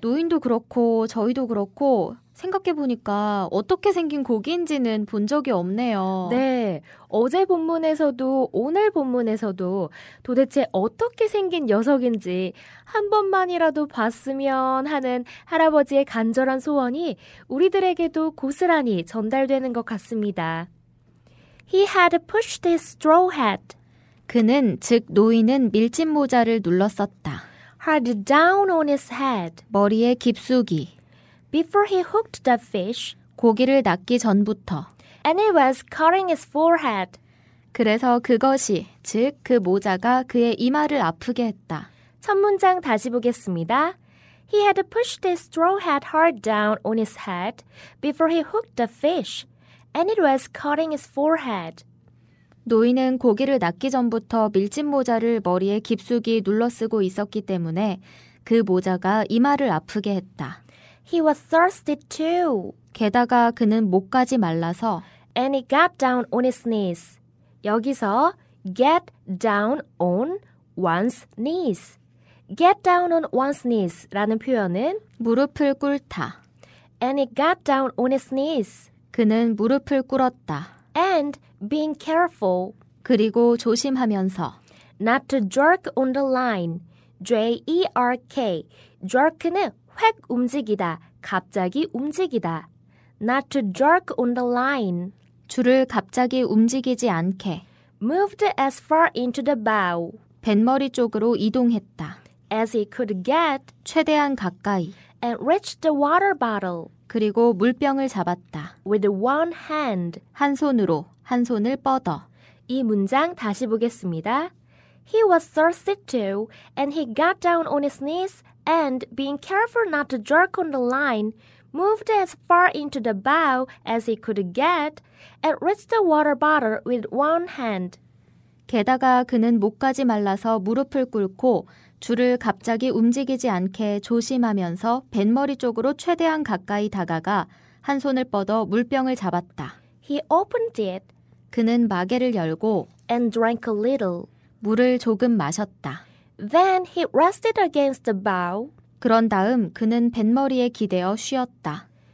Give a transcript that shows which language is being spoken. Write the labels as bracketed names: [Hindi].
[Korean] 노인도 그렇고 저희도 그렇고 생각해보니까 어떻게 생긴 고기인지는 본 적이 없네요. 네. 어제 본문에서도 오늘 본문에서도 도대체 어떻게 생긴 녀석인지 한 번만이라도 봤으면 하는 할아버지의 간절한 소원이 우리들에게도 고스란히 전달되는 것 같습니다. [English] He had pushed his straw hat. [Korean] 그는, 즉 노인은 밀짚 모자를 눌렀었다. [English] Hard down on his head. [Korean] 머리에 깊숙이. [English] Before he hooked the fish. [Korean] 고기를 낚기 전부터. [English] And it was cutting his forehead. [Korean] 그래서 그것이, 즉 그 모자가 그의 이마를 아프게 했다. 첫 문장 다시 보겠습니다. [English] He had pushed his straw hat hard down on his head before he hooked the fish, and it was cutting his forehead. [Korean] 노인은 고기를 낚기 전부터 밀짚 모자를 머리에 깊숙이 눌러쓰고 있었기 때문에 그 모자가 이마를 아프게 했다. [English] He was thirsty too, [Korean] 게다가 그는 목까지 말라서 [English] and he got down on his knees. [Korean] 여기서 [English] get down on one's knees. get down on one's knees [Korean] 라는 표현은 무릎을 꿇다. [English] and he got down on his knees. [Korean] 그는 무릎을 꿇었다. [English] and being careful [Korean] 그리고 조심하면서 [English] not to jerk on the line. J-E-R-K. [Korean] jerk는 획 움직이다, 갑자기 움직이다. [English] not to jerk on the line. [Korean] 줄을 갑자기 움직이지 않게 [English] moved as far into the bow [Korean] 뱃머리 쪽으로 이동했다. [English] as he could get [Korean] 최대한 가까이. [English] and reached the water bottle [Korean] 그리고 물병을 잡았다. [English] with one hand. [Korean] 한 손으로, 한 손을 뻗어. 이 문장 다시 보겠습니다. [English] He was thirsty too, and he got down on his knees and, being careful not to jerk on the line, moved as far into the bow as he could get and reached the water bottle with one hand. [Korean] 게다가 그는 목까지 말라서 무릎을 꿇고 줄을 갑자기 움직이지 않게 조심하면서 뱃머리 쪽으로 최대한 가까이 다가가 한 손을 뻗어 물병을 잡았다. [English] He opened it [Korean] 그는 마개를 열고 [English] and drank a little. [Korean] 물을 조금 마셨다. [English] Then he rested against the bow. [Korean] 그런 다음 그는 뱃머리에 기대어 쉬었다.